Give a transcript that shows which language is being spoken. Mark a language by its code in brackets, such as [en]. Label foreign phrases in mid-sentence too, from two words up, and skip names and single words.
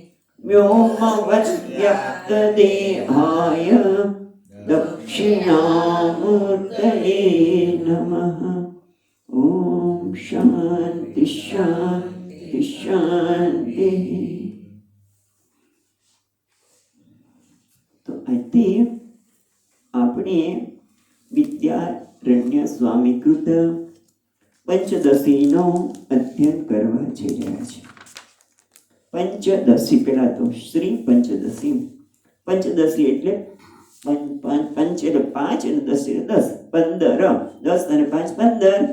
[sa] व्योमवद्व्यक्तदेहाय दक्षिणामूर्तये नमः ॐ शान्ति शान्ति शान्तिः [gu] तो આજે આપણે વિદ્યારણ્ય સ્વામીકૃત પંચદશીનો અધ્યયન કરવા જઈ રહ્યા છે. પંચદશી પહેલા તો શ્રી પંચદશી. પંચદશી એટલે પંચ એટલે 5 અને 10 એટલે 10, 15, 10 અને 5 15.